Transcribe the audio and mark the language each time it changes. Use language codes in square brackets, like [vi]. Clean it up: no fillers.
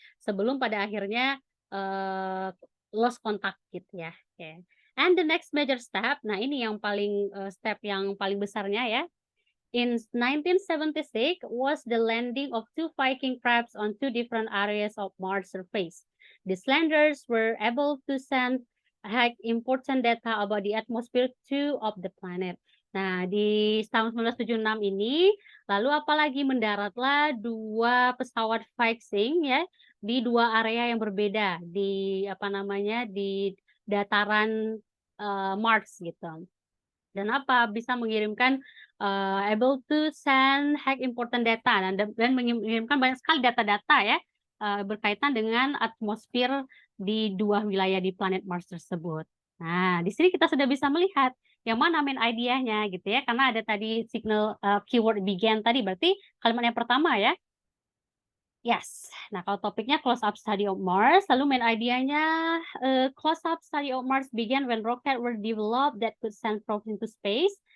[id] Sebelum pada akhirnya [en] lost contact [id] gitu ya. Okay. [en] And the next major step, [id] nah ini yang paling step yang paling besarnya ya. [en] In 1976 was the landing of 2 Viking crafts on 2 different areas of Mars surface. These landers were able to send important data about the atmosphere of the planet. [id] Nah, di tahun 1976 ini, lalu apalagi mendaratlah 2 pesawat Viking ya di 2 area yang berbeda di apa namanya di dataran Mars gitu. Dan apa bisa mengirimkan [en] able to send important data [id] dan mengirimkan banyak sekali data-data ya berkaitan dengan atmosfer di 2 wilayah di planet Mars tersebut. Nah, di sini kita sudah bisa melihat yang mana main idenya gitu ya, karena ada tadi signal keyword began tadi berarti kalimat yang pertama ya. [en] Yes. [id] Nah, kalau topiknya [en] close-up study of Mars, [id] lalu main idenya [en] close-up study of Mars began when rockets were developed that could send probes into space.